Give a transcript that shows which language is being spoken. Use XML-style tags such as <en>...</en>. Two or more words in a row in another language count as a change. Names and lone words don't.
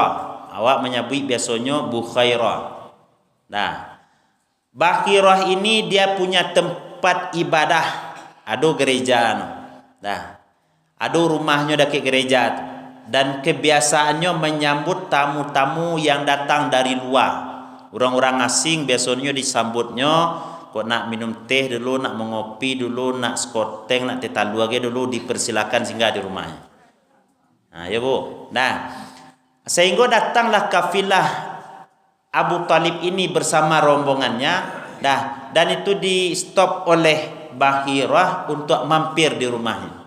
<id>Awak menyebut biasanya Bukhaira. Nah, Bahira ini dia punya tempat ibadah. Ada gereja dah. Ada rumahnya dekat gereja tu. Dan kebiasaannya menyambut tamu-tamu yang datang dari luar. Orang-orang asing biasanya disambutnya kok nak minum teh dulu, nak mengopi dulu, nak skoteng, nak teh talu lagi dulu dipersilakan singgah di rumahnya. Ya bu. Nah, sehingga datanglah kafilah Abu Talib ini bersama rombongannya. Dan itu di stop oleh Bahirah untuk mampir di rumahnya.</id>